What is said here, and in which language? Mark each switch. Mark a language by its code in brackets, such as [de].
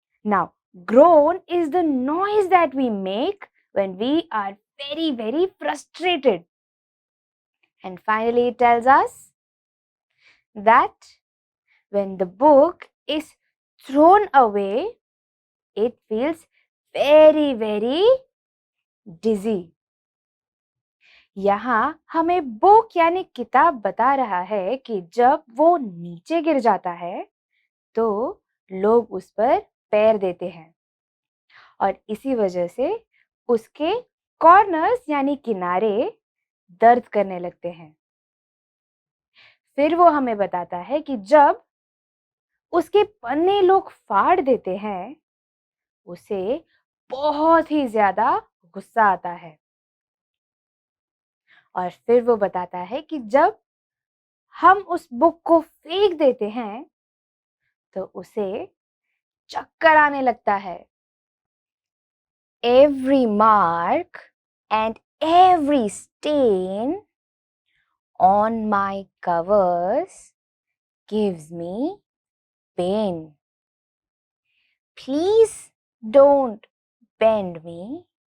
[en] Now, groan is the noise that we make when we are very, very frustrated. And finally, it tells us that when the book is thrown away, it feels very, very dizzy. [hi] यहाँ हमें book यानी किताब बता रहा है कि जब वो नीचे गिर जाता है तो लोग उस पर पैर देते हैं और इसी वजह से उसके कॉर्नर्स यानी किनारे दर्द करने लगते हैं. फिर वो हमें बताता है कि जब उसके पन्ने लोग फाड़ देते हैं, उसे बहुत ही ज्यादा गुस्सा आता है. और फिर वो बताता है कि जब हम उस बुक को फेंक देते हैं, तो उसे चक्कर आने लगता है. [en] Every mark and every stain on my covers gives me pain. Please don't bend me.